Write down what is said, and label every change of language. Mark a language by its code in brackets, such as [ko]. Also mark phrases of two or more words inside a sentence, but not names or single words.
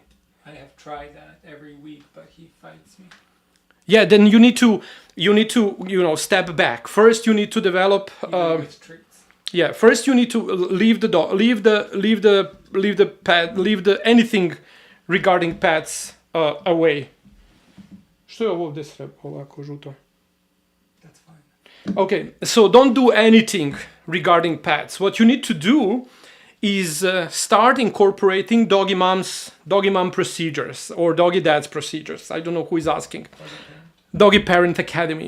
[en] I have tried that every week, but he fights me. Yeah, then you need to step back. First, you need to develop With treats. Yeah, first you need to leave the dog, leave the pet, leave the anything regarding pets away. [hr] Što je ovo ovdje ovako žuto? [en] That's fine. Okay, so don't do anything regarding pets. What you need to do is start incorporating doggy mom procedures or doggy dad's procedures. I don't know who is asking. Doggy Parent Academy.